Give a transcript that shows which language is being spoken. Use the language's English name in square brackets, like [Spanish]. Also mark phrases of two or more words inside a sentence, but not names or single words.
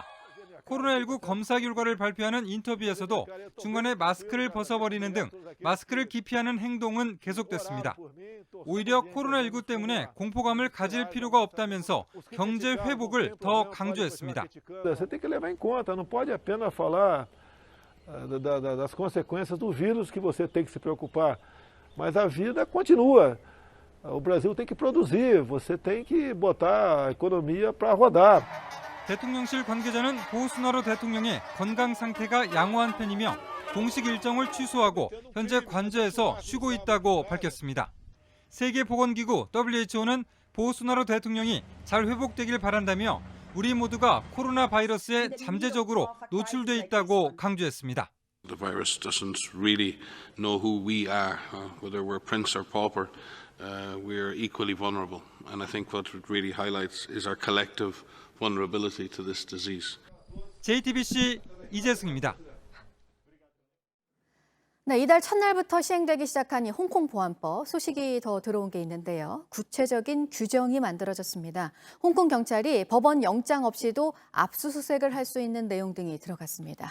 [Korean] 코로나19 검사 결과를 발표하는 인터뷰에서도 중간에 마스크를 벗어버리는 등 마스크를 기피하는 행동은 계속됐습니다. 오히려 코로나19 때문에 공포감을 가질 필요가 없다면서 경제 회복을 더 강조했습니다. [Portuguese] das consequências do vírus que você tem que se preocupar. Mas a vida continua. O Brasil tem que produzir, você tem que botar a economia para rodar. [Korean] 대통령실 관계자는 보우스나로 대통령의 건강 상태가 양호한 편이며 공식 일정을 취소하고 현재 관저에서 쉬고 있다고 밝혔습니다. 세계보건기구 WHO는 보우스나로 대통령이 잘 회복되길 바란다며 우리 모두가 코로나 바이러스에 잠재적으로 노출돼 있다고 강조했습니다. [English] The virus doesn't really know who we are, whether we're prince or pauper. We're equally vulnerable, and I think what it really highlights is our collective vulnerability to this disease. [Korean] JTBC 이재승입니다. 네, 이달 첫날부터 시행되기 시작한 이 홍콩 보안법 소식이 더 들어온 게 있는데요. 구체적인 규정이 만들어졌습니다. 홍콩 경찰이 법원 영장 없이도 압수수색을 할 수 있는 내용 등이 들어갔습니다.